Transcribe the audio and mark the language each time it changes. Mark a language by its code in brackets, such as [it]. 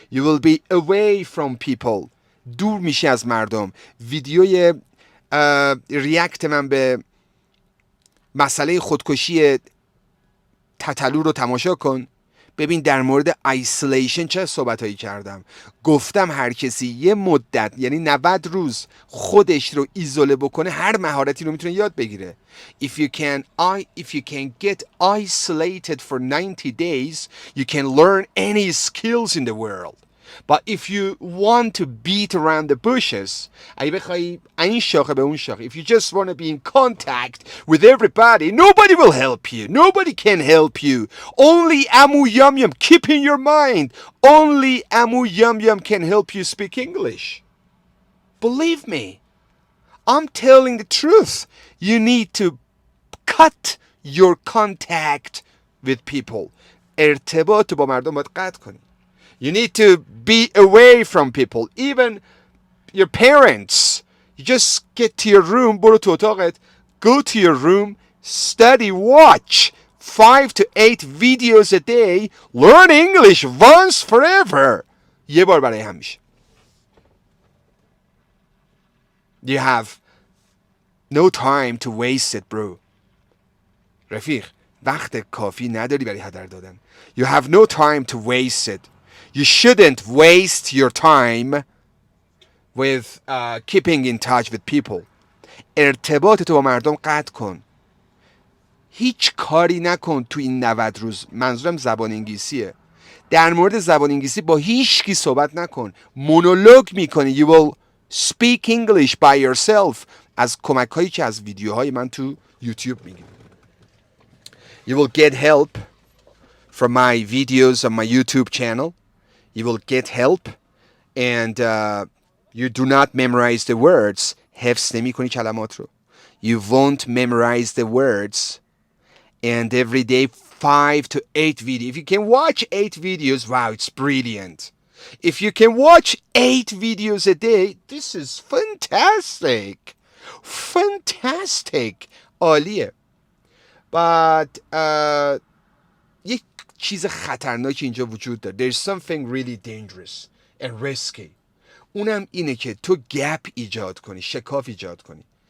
[en] You will be away from people. [fa] دور میشی از مردم. ویدیوی ریاکت من به مسئله خودکشی تتلو رو تماشا کن. ببین در مورد ایسولیشن چه صحبتایی کردم. گفتم هر کسی یه مدت یعنی 90 روز خودش رو ایزوله بکنه هر مهارتی رو میتونه یاد بگیره. [en] If you can get isolated for 90 days, you can learn any skills in the world. But if you want to beat around the bushes, [fa] اگه بخوای این شاخه به اون شاخه, [en] if you just want to be in contact with everybody, nobody will help you. Nobody can help you. Only Amu Yum Yum. Keep in your mind. Only Amu Yum Yum can help you speak English. Believe me. I'm telling the truth. You need to cut your contact with people. [fa] ارتباط با مردم باید قطع کنی. [en] You need to be away from people, even your parents. You just get to your room, [fa] برو تو اتاقت, [en] go to your room, study, watch 5 to 8 videos a day, learn English once forever. [fa] یه بار برای همیشه. [en] You have no time to waste it, bro. [fa] رفیق, وقت کافی نداری برای هدر دادن. [en] You have no time to waste it. You shouldn't waste your time with keeping in touch with people. [fa] ارتباط تو با مردم قطع کن. هیچ کاری نکن تو این 90 روز. منظورم زبان انگلیسیه. در مورد زبان انگلیسی با هیچ کی صحبت نکن. مونولوگ میکنی. [en] You will speak English by yourself. [fa] از کمک هایی که از ویدیوهای من تو یوتیوب میگیرم. [en] You will get help from my videos on my YouTube channel. You will get help and you do not memorize the words. [fa] حفظ نمی کنی کلمات رو. [en] You won't memorize the words and every day 5 to 8 videos. If you can watch 8 videos, wow, it's brilliant. If you can watch 8 videos a day, this is fantastic. Fantastic. [fa] عالیه. But یک چیز خطرناکی اینجا وجود داره. [en] There's something really dangerous and risky. [fa] اونم اینه که تو گپ ایجاد کنی, شکاف ایجاد کنی.